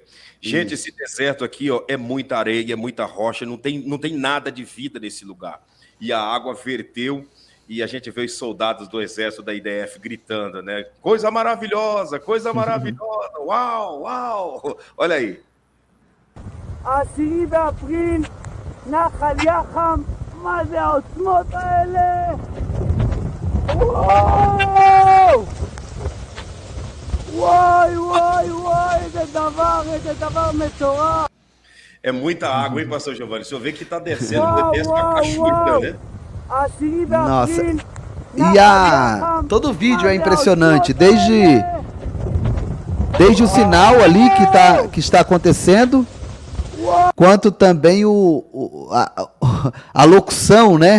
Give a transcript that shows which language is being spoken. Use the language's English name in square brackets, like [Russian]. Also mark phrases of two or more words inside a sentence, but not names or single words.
[Portuguese] Gente, esse deserto aqui, ó, é muita areia, é muita rocha, não tem nada de vida nesse lugar. E a água verteu e a gente vê os soldados do exército da IDF gritando, né? Coisa maravilhosa, uau, uau. Olha aí. [Hebrew] 10 באפריל, נחל יחם, מה זה העוצמות האלה? וואו! וואי, וואי, וואי, איזה דבר מטורף! [Portuguese] É muita água, hein, pastor Giovanni? O senhor vê que está descendo o desce com a cachoeira, né? Nossa. E todo o vídeo é impressionante, desde o sinal ali que está acontecendo, quanto também a locução, né?